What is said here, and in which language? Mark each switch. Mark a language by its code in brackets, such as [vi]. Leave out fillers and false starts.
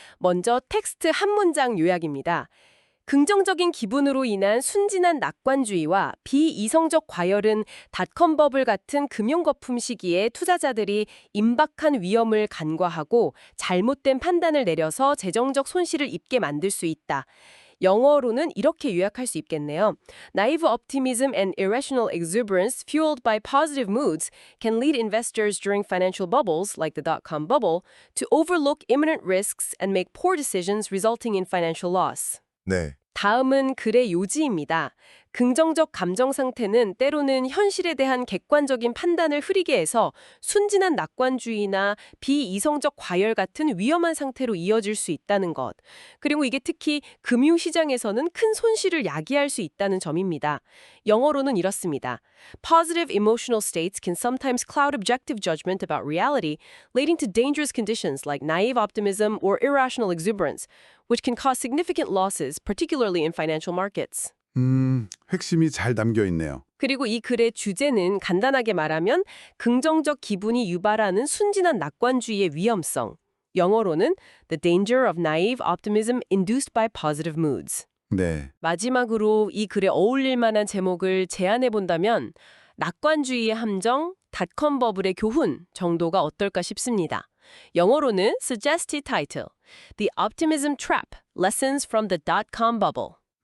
[ko] 먼저 텍스트 한 문장 요약입니다. 긍정적인 기분으로 인한 순진한 낙관주의와 비이성적 과열은 닷컴 버블 같은 금융거품 시기에 투자자들이 임박한 위험을 간과하고 잘못된 판단을 내려서 재정적 손실을 입게 만들 수 있다. 영어로는 이렇게 요약할 수 있겠네요. [en] Naive optimism and irrational exuberance fueled by positive moods can lead investors during financial bubbles, like the dot-com bubble, to overlook imminent risks and make poor decisions resulting in financial loss. [ko] 네. 다음은 글의 요지입니다. 긍정적 감정 상태는 때로는 현실에 대한 객관적인 판단을 흐리게 해서 순진한 낙관주의나 비이성적 과열 같은 위험한 상태로 이어질 수 있다는 것. 그리고 이게 특히 금융시장에서는 큰 손실을 야기할 수 있다는 점입니다. 영어로는 이렇습니다. [en] Positive emotional states can sometimes cloud objective judgment about reality, leading to dangerous conditions like naive optimism or irrational exuberance, which can cause significant losses, particularly in financial markets. [ko] 핵심이 잘 담겨 있네요. 그리고 이 글의 주제는 간단하게 말하면 긍정적 기분이 유발하는 순진한 낙관주의의 위험성. 영어로는 [en] The danger of naive optimism induced by positive moods. [ko] 네. 마지막으로 이 글에 어울릴 만한 제목을 제안해 본다면 낙관주의의 함정, 닷컴 버블의 교훈 정도가 어떨까 싶습니다. 영어로는 [en] suggested title, The Optimism Trap, Lessons from the Dot-com Bubble.